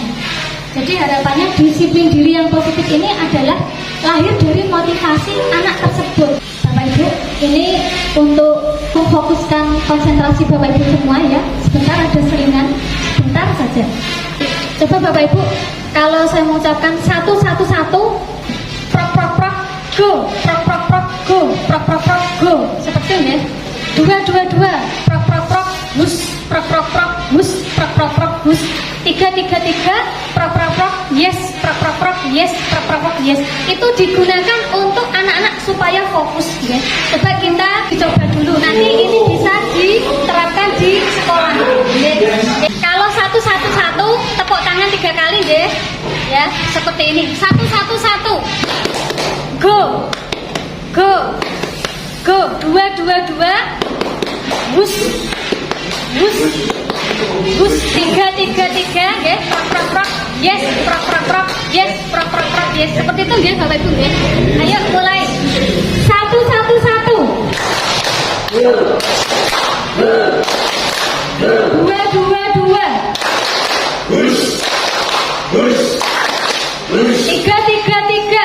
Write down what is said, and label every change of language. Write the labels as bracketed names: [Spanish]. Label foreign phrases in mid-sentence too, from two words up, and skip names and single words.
[Indonesian] Jadi harapannya disiplin diri yang positif ini adalah lahir dari motivasi anak tersebut. Bapak Ibu, ini untuk memfokuskan konsentrasi Bapak Ibu semua ya. Sebentar ada selingan, sebentar saja. Coba Bapak Ibu, kalau saya mengucapkan 1-1-1, prok prok prok go, prok prok prok go, prok prok prok go, seperti ini ya. 2-2-2, prok prok prok hus, prok prok prok hus, prok prok prok hus. 3-3-3, prok prok prok yes, prok prok prok yes, prok prok prok yes. Itu digunakan untuk anak-anak supaya fokus ya. Coba kita dicoba dulu. Nanti ini bisa diterapkan di sekolah. Ya. Kalau 1-1-1, tepuk tangan 3 kali deh. Ya, seperti ini. 1-1-1. Go. Go. Go. 2-2-2. Wus. Wus. Wus. 3-3-3. Ya. Prok prok prok. Yes. Prok prok prok. Yes. Prok prok prok. Yes. Seperti itu ya Bapak Ibu ya. Ayo mulai. 1-1-1. 2-2-2. Hush. Hush. Hush. 3-3-3.